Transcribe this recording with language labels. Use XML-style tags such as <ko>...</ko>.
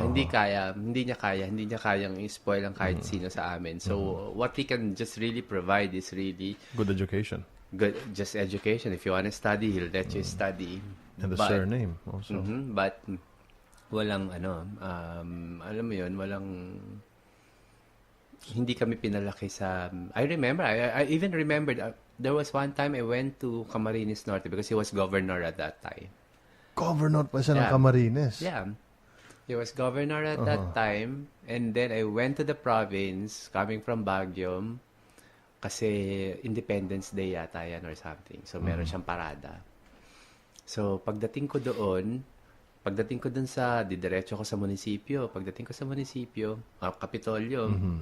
<tl>Hindi niya kayang i-spoil ang kahit sino sa amin.</tl> <en>So, what he can just really provide is really good education. Just education. If you want to study, he'll let you study. And the surname also. But</en> <tl>walang alam mo yun, hindi kami pinalaki sa,</tl> <en>I remember, I even remembered, there was one time I went to Camarines Norte because he was governor at that time.</en> <tl>Governor pa siya ng Camarines?</tl> <en>Yeah. He was governor at that time. And then I went to the province, coming from Baguio.</en> <tl>Kasi Independence Day yata yan</tl> <en>or something.</en> <tl>So, meron siyang parada. So, pagdating ko doon sa, didiretso ko sa munisipyo. Pagdating ko sa munisipyo, Kapitolyo.</tl>